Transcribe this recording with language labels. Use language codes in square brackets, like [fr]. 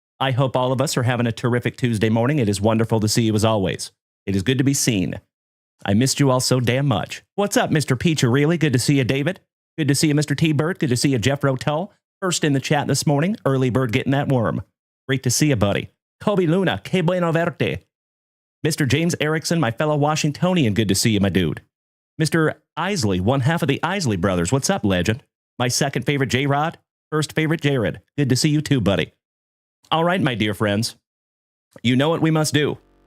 [en] I hope all of us are having a terrific Tuesday morning. It is wonderful to see you as always. It is good to be seen. I missed you all so damn much. What's up, Mr. Peach? Really good to see you, David. Good to see you, Mr. T-Bird. Good to see you, Jeff Rotel. First in the chat this morning, early bird getting that worm. Great to see you, buddy. [es] Kobe Luna, que bueno verte. [en] Mr. James Erickson, my fellow Washingtonian, good to see you, my dude. Mr. Isley, one half of the Isley brothers. What's up, legend? My second favorite, J-Rod. First favorite, Jared. Good to see you too, buddy. All right, my dear friends. You know what we must do.